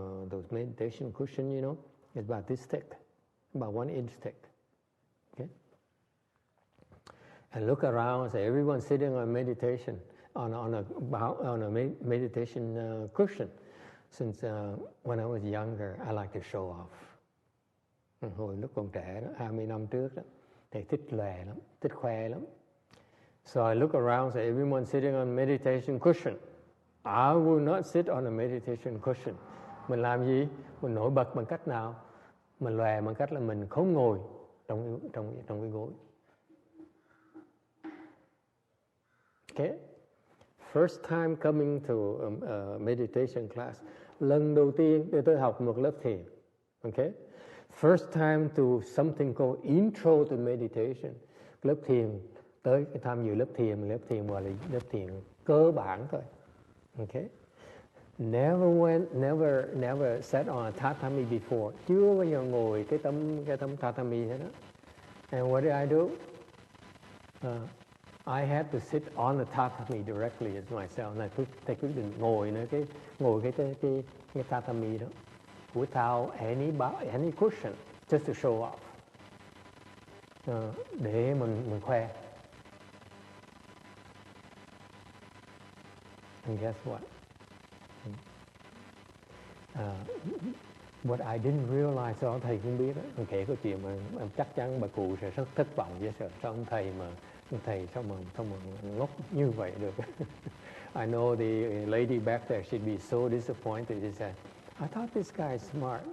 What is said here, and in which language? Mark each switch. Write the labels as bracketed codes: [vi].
[en] Those meditation cushion, you know, it's about this thick, about 1 inch thick. Okay. And look around, say everyone's sitting on meditation, on a meditation cushion. Since when I was younger, I like to show off. [vi] Hồi lúc còn trẻ đó, 20 năm trước đó, thì thích lòe lắm, thích khoe lắm. [en] So I look around, say everyone's sitting on a meditation cushion. I will not sit on a meditation cushion. [vi] Mình làm gì? Mình nổi bật bằng cách nào? Mình lòe bằng cách là mình không ngồi trong cái gối. [en] Okay? First time coming to a meditation class. [vi] Lần đầu tiên để tôi học một lớp thiền. [en] Okay? First time to something called intro to meditation. [vi] Lớp thiền, tới tham dự lớp thiền gọi là lớp thiền cơ bản thôi. Okay? [en] Never sat on a tatami before. [vi] Chưa bao giờ ngồi cái tấm tatami hết đó. [en] And what did I do? I had to sit on the tatami directly as myself. [vi] Thầy quyết định ngồi cái tatami đó, [en] without any cushion, just to show off. [vi] Để mình khoe. [en] And guess what? What I didn't realize, so [vi] thầy cũng biết đó, kể câu chuyện mà chắc chắn bà cụ sẽ rất thất vọng với sợ. Sao ông thầy sao mà ngốc như vậy được? [en] I know the lady back there, she'd be so disappointed. She said, I thought this guy is smart.